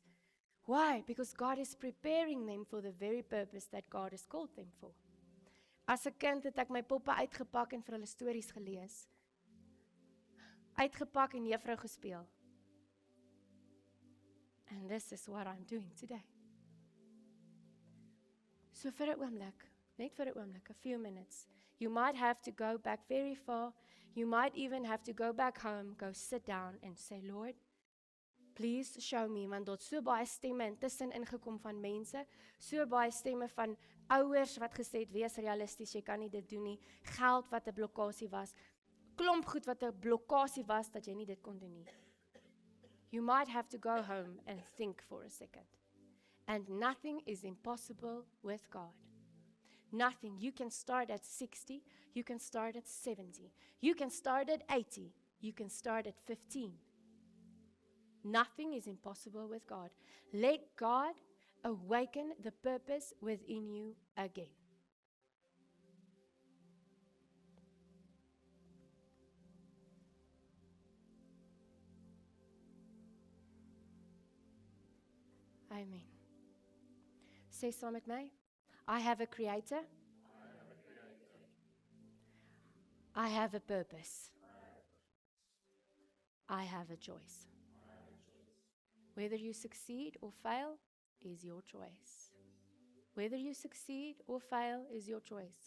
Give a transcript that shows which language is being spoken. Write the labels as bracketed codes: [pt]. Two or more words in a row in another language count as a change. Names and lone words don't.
[en] Why? Because God is preparing them for the very purpose that God has called them for. [af] As 'n kind het ek my poppe uitgepak en vir hulle stories gelees. Uitgepak en juffrou gespeel. [en] And this is what I'm doing today. [af] So vir 'n oomblik, net vir 'n oomblik, [en] a few minutes, you might have to go back very far. You might even have to go back home, go sit down and say, Lord, please show me, [af] want daar't so baie stemme intussen ingekom van mense, so baie stemme van ouers wat gesê het, wees realisties, jy kan nie dit doen nie, geld wat 'n blokkasie was, klomp goed wat 'n blokkasie was, dat jy nie dit kon doen nie. [en] You might have to go home and think for a second. And nothing is impossible with God. Nothing. You can start at 60, you can start at 70, you can start at 80, you can start at 15. Nothing is impossible with God. Let God awaken the purpose within you again. Amen. [af] Say saam met my. [en] I have a creator. I have a purpose. I have a choice. Whether you succeed or fail is your choice. Whether you succeed or fail is your choice.